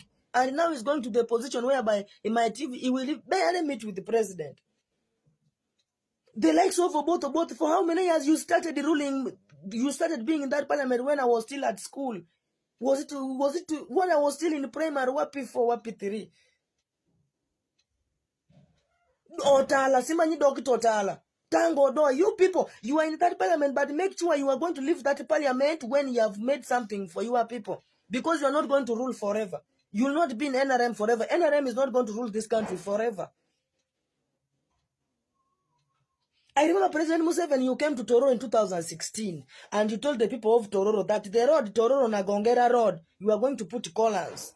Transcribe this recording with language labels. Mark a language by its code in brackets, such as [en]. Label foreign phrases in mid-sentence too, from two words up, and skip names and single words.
[en] And now he's going to the position whereby he will barely meet with the president. The likes of Obudde, for how many years you started ruling? You started being in that parliament when I was still at school. Was it when I was still in primary? [sw] Wapi 4, wapi 3? [lg] Otala, simanyi dokito otala. [en] Tango do, you people, you are in that parliament, but make sure you are going to leave that parliament when you have made something for your people. Because you are not going to rule forever. You will not be in NRM forever. NRM is not going to rule this country forever. I remember President Museveni, you came to Tororo in 2016 and you told the people of Tororo that the road, Tororo Nagongera Road, you are going to put columns.